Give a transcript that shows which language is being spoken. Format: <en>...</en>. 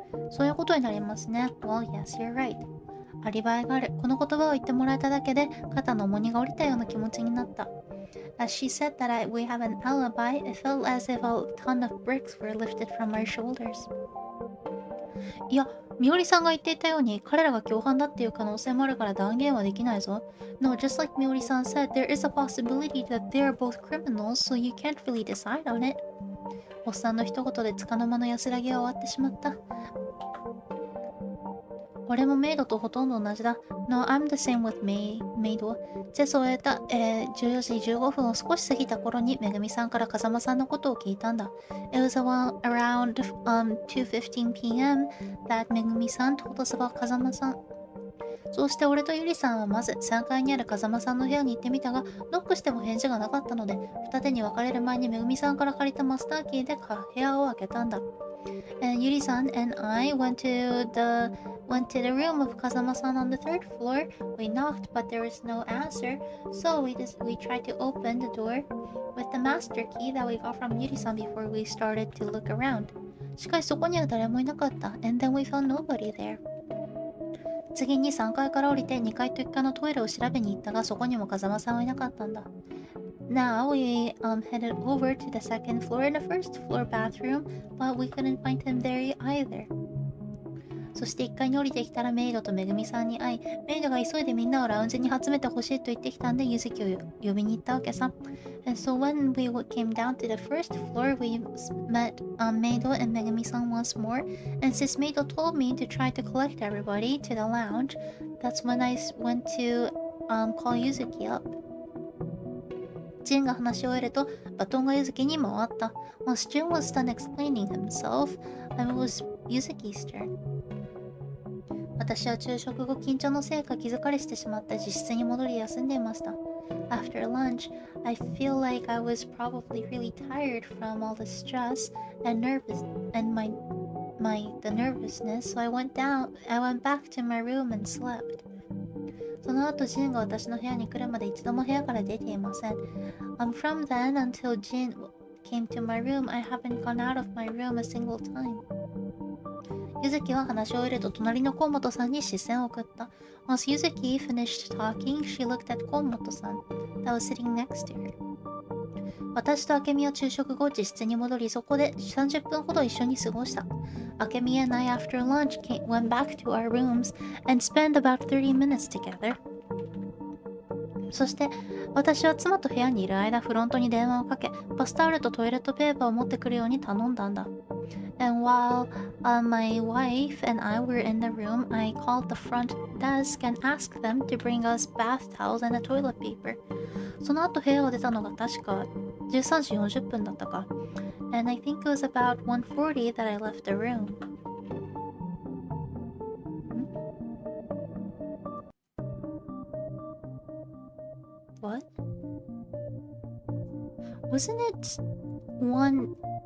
<ja>そういうことになりますね。</ja> <en>Well, yes, you're right.</en> <ja>アリバイがある。この言葉を言ってもらえただけで肩の重荷が下りたような気持ちになった。</ja> <en>As she said that we have an alibi, it felt as if a ton of bricks were lifted from our shoulders.</en> <ja>いや、みおりさんが言っていたように、彼らが共犯だっていう可能性もあるから断言はできないぞ。</ja> <en>No, just like みおりさん said, there is a possibility that they are both criminals, so you can't really decide on it.</en> <ja>おっさんの一言で束の間の安らぎは終わってしまった。俺もメイドとほとんど同じだ。</ja> <en>No, I'm the same with maid.</en> <ja>チェスを終えた、14時15分を少し過ぎた頃にめぐみさんから風間さんのことを聞いたんだ。</ja> <en>It was around 2:15 p.m. that めぐみさん told us about 風間さん。</en> <ja>そうして俺とゆりさんはまず3階にある風間さんの部屋に行ってみたが、ノックしても返事がなかったので、二手に分かれる前にめぐみさんから借りたマスターキーで部屋を開けたんだ。</ja> <en>And ゆりさん and I went to the room of Kazama-san on the third floor. We knocked, but there was no answer, so we tried to open the door with the master key that we got from Yuri-san before we started to look around.</en> <ja>しかしそこには誰もいなかった。</ja> <en>And then we found nobody there.</en> <ja>次に3階から降りて2階と1階のトイレを調べに行ったが、そこにも風間さんはいなかったんだ。</ja> <en>Now we headed over to the second floor and the first floor bathroom, but we couldn't find him there either.</en> <ja>そして1階に降りてきたらメイドとめぐみさんに会い、メイドが急いでみんなをラウンジに集めてほしいと言ってきたんで、ゆずきを呼びに行ったわけさ。</ja> <en>And so when we came down to the first floor, we met Meido and Megumi-san once more. And since Meido told me to try to collect everybody to the lounge, that's when I went to call Yuzuki up.</en> <ja>ジンが話し終えると、バトンがユズキに回った。</ja> <en>Once Jin was done explaining himself, it was Yuzuki's turn.</en> <ja>私は昼食後緊張のせいか気疲れしてしまって自室に戻り休んでいました。</ja> <en>After lunch, I feel like I was probably really tired from all the stress and the nervousness, so I went back to my room and slept.</en> <ja>その後、ジンが私の部屋に来るまで一度も部屋から出ていません。</ja> <en>From then until Jin came to my room, I haven't gone out of my room a single time.</en> <ja>ゆずきは話し終えると隣の河本さんに視線を送った。</ja> <en>Once Yuzuki finished talking, she looked at 河本さん that was sitting next to her.</en> <ja>私と明美は昼食後、自室に戻り、そこで30分ほど一緒に過ごした。</ja> <en>明美 and I, after lunch, went back to our rooms and spent about 30 minutes together.</en> <ja>そして、私は妻と部屋にいる間、フロントに電話をかけ、バスタオルとトイレットペーパーを持ってくるように頼んだんだ。</ja> <en>And while my wife and I were in the room, I called the front desk and asked them to bring us bath towels and a toilet paper.</en> <ja>その後部屋を出たのが確か13時40分だったか。</ja> <en>And I think it was about 1:40 that I left the room. What? Wasn't it 1:30?</en>